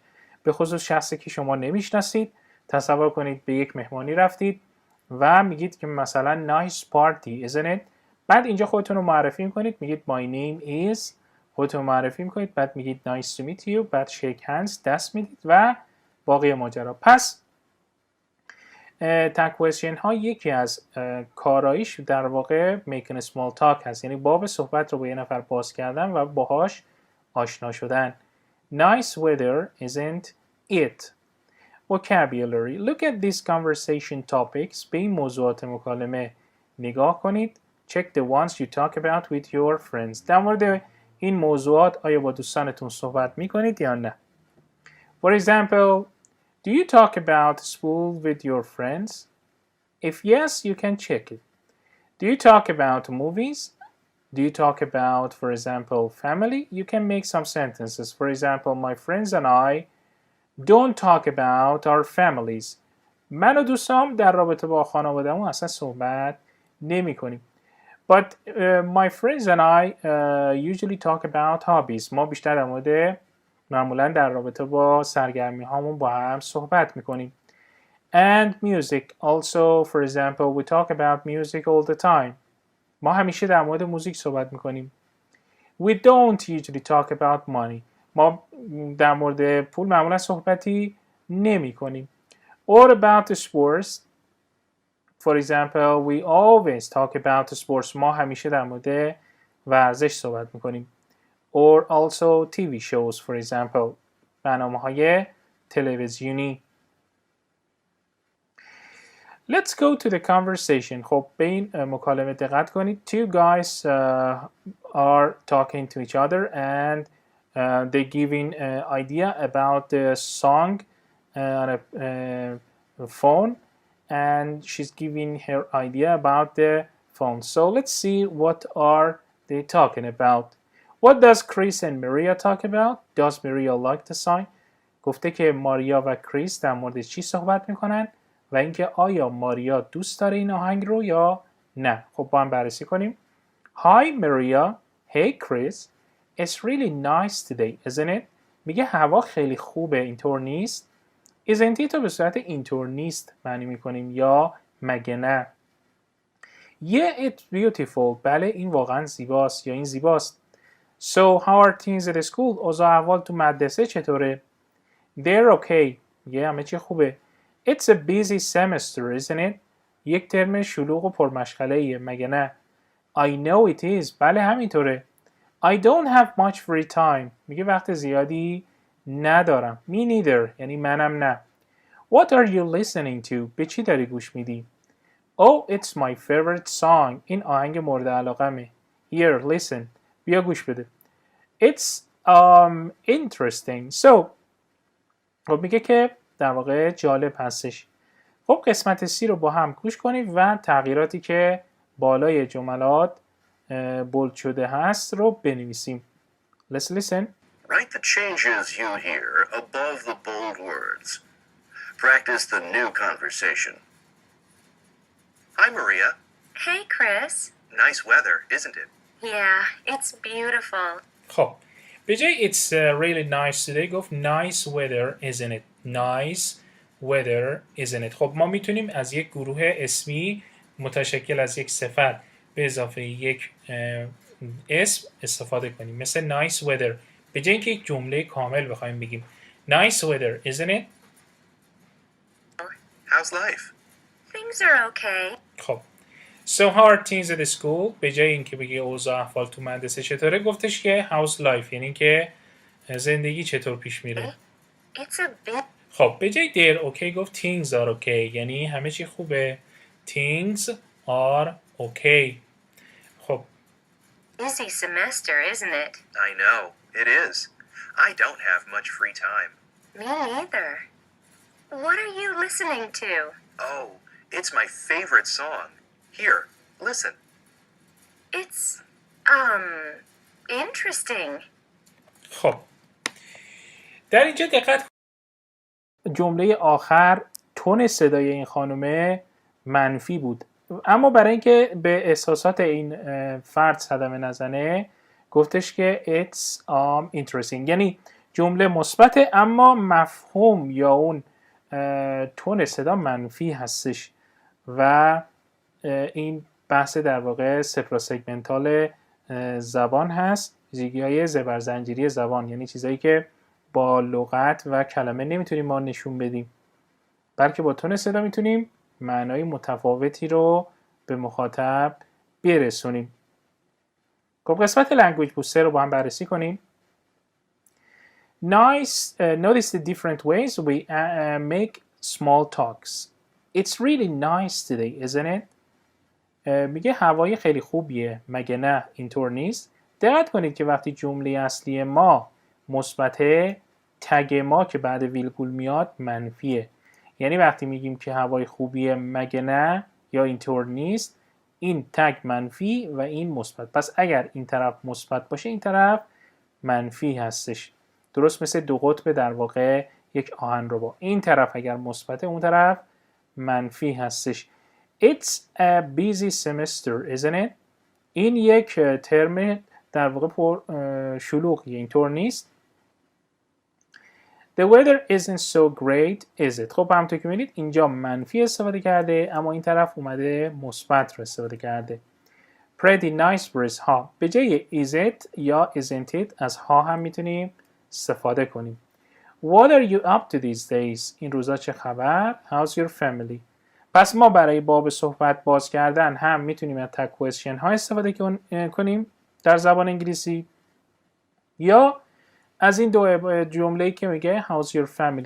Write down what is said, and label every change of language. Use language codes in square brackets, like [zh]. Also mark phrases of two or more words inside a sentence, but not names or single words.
[fa] به خصوص شخصی که شما نمیشناسید. تصور کنید به یک مهمانی رفتید و میگید که مثلا [en] nice party isn't it؟ [fa] بعد اینجا خودتون رو معرفی میکنید، میگید [en] my name is، [fa] خودتون رو معرفی میکنید، بعد میگید [en] nice to meet you، [fa] بعد [en] shake hands [fa] دست میدید و باقی ماجرا. پس [en] tag question [fa] ها یکی از کاراییش در واقع [en] making a small talk [fa] هست، یعنی باب صحبت رو با یه نفر باز کردن و باهاش آشنا شدن. [en] Nice weather isn't it؟ Vocabulary. Look at these conversation topics. [fa] به این موضوعات مکالمه نگاه کنید. [en] Check the ones you talk about with your friends. در مورد این موضوعات آیا با دوستانتون صحبت می کنید یا نه؟ For example, do you talk about school with your friends? If yes, you can check it. Do you talk about movies? Do you talk about, for example, family? You can make some sentences. For example, my friends and I don't talk about our families. [fa] من و دوستام در رابطه با خانواده‌مون اصلا صحبت نمی کنیم. [en] But my friends and I usually talk about hobbies. [fa] ما بیشتر در مورد معمولا در رابطه با سرگرمی هامون با هم صحبت میکنیم. [en] And music. Also, for example, we talk about music all the time. [fa] ما همیشه در مورد موزیک صحبت میکنیم. [en] We don't usually talk about money. [fa] ما در مورد پول معمولا صحبتی نمی کنیم. [en] Or about sports. For example, we always talk about sports. [fa] ما همیشه در مورد ورزش صحبت میکنیم. [en] Or also TV shows, for example. [fa] برنامه‌های تلویزیونی. [en] Let's go to the conversation. [fa] خب به این مکالمه دقت کنید. [en] Two guys are talking to each other and they giving idea about the song on a phone and she's giving her idea about the phone. So let's see what are they talking about. What does Chris and Maria talk about? Does Maria like the song? [fa] گفته که ماریا و کریس در مورد چی صحبت میکنن و اینکه آیا ماریا دوست داره این آهنگ رو یا نه. خب با هم بررسی کنیم. [en] Hi Maria. Hey Chris. It's really nice today, isn't it? [fa] میگه هوا خیلی خوبه، اینطور نیست؟ [en] Isn't it [fa] رو به صورت اینطور نیست معنی میکنیم یا مگه نه. [en] Yeah, it's beautiful. [fa] بله این واقعا زیباست یا این زیباست. [en] So how are things at school? [fa] اوضاع احوال تو مدرسه چطوره؟ [en] They're okay. [fa] یه همه چی خوبه. [en] It's a busy semester, isn't it? [fa] یک ترم شلوغ و پرمشغله‌ایه مگه نه؟ [en] I know it is. [fa] بله همینطوره. [en] I don't have much free time. [fa] میگه وقت زیادی ندارم. [en] Me neither. [fa] یعنی منم نه. [en] What are you listening to? [fa] به چی داری گوش میدی؟ [en] Oh, it's my favorite song. [fa] این آهنگ مورد علاقمه. [en] Here, listen. [fa] بیا گوش بده. [en] It's interesting. So, [fa] خب میگه که در واقع جالب هستش. خب قسمت سی رو با هم گوش کنید و تغییراتی که بالای جملات بولد شده هست رو بنویسیم. [en] Let's listen. Write the changes you hear above the bold words. Practice the new conversation. Hi, Maria. Hey, Chris. Nice weather, isn't it? Yeah, it's beautiful. [fa] خب به جای [en] it's really nice today گفت nice weather isn't it. Nice weather isn't it. [fa] خب ما میتونیم از یک گروه اسمی متشکل از یک صفت به اضافه یک اسم استفاده کنیم. مثل [en] nice weather. [fa] به جای اینکه یک جمله کامل بخوایم بگیم [en] nice weather isn't it. How's life? Things are okay. خب So how are things at school? [fa] به جای اینکه بگه اوضاع احوال تو مدرسه چطوره گفتش که [en] how's life [fa] یعنی که زندگی چطور پیش میره. [en] It's a bit [fa] خب به جای [en] they're okay [fa] گفت [en] things are okay [fa] یعنی همه چی خوبه. [en] Things are okay. خب busy semester, isn't it? I know, it is. I don't have much free time. Me neither. What are you listening to? Oh, it's my favorite song. Here, listen. It's, interesting. [fa] خب در اینجا دقت جمله آخر تون صدای این خانومه منفی بود، اما برای اینکه به احساسات این فرد صدمه نزنه گفتش که [en] it's interesting، [fa] یعنی جمله مثبته اما مفهوم یا اون تون صدا منفی هستش و این بحث در واقع سپراسگمنتال زبان هست، ویژگی‌های زبرزنجیری زبان، یعنی چیزایی که با لغت و کلمه نمیتونیم ما نشون بدیم بلکه با تون صدا میتونیم معنای متفاوتی رو به مخاطب برسونیم. خب قسمت [en] language booster [fa] رو با هم بررسی کنیم. [en] Notice the different ways we make small talks. It's really nice today, isn't it? [fa] میگه هوای خیلی خوبیه مگه نه اینطور نیست؟ دقت کنید که وقتی جمله اصلی ما مثبته تگ ما که بعد ویرگول میاد منفیه، یعنی وقتی میگیم که هوای خوبیه مگه نه یا اینطور نیست این تگ منفی و این مثبت، پس اگر این طرف مثبت باشه این طرف منفی هستش، درست مثل دو قطب در واقع یک آهنربا، این طرف اگر مثبته اون طرف منفی هستش. [en] It's a busy semester, isn't it? [fa] این یک ترم در واقع شلوغیه، اینطور نیست. [en] The weather isn't so great, is it؟ [fa] خب همونطور که می‌بینید اینجا منفی استفاده کرده، اما این طرف اومده مثبت رو استفاده کرده. [en] Pretty nice breeze [fa] ها به جای [en] is it [fa] یا [en] isn't it [fa] از ها هم میتونیم استفاده کنیم. [en] What are you up to these days؟ [fa] این روزا چه خبر؟ [en] How's your family؟ [fa] پس ما برای باب صحبت باز کردن هم میتونیم از [en] tag question [fa] ها استفاده کنیم در زبان انگلیسی، یا از این دو جمله‌ای که میگه [en] How's your family؟